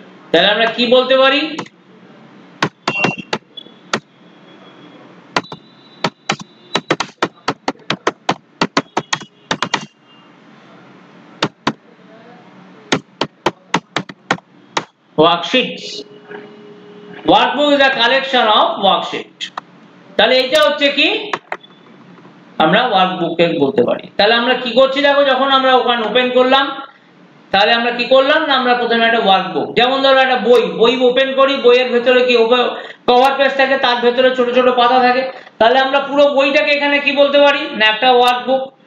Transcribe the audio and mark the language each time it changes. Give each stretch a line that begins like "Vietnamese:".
Bangla: তাহলে আমরা কি বলতে পারি, worksheets.
English: Workbook is a collection of worksheet.
Bangla: তাহলে এটা হচ্ছে কি আমরা ওয়ার্কবুকে বলতে পারি। তাহলে আমরা কি করছি দেখো, যখন আমরা ওখানে ওপেন করলাম তাহলে আমরা কি করলাম না, আমরা প্রথমে একটা ওয়ার্কবুক, যেমন ধরো একটা বই ওপেন করি, বইয়ের ভেতরে কি কভার পেজ থাকে, তার ভেতরে ছোট ছোট পাতা থাকে, তাহলে আমরা পুরো বইটাকে এখানে কি বলতে পারি না একটা ওয়ার্কবুক।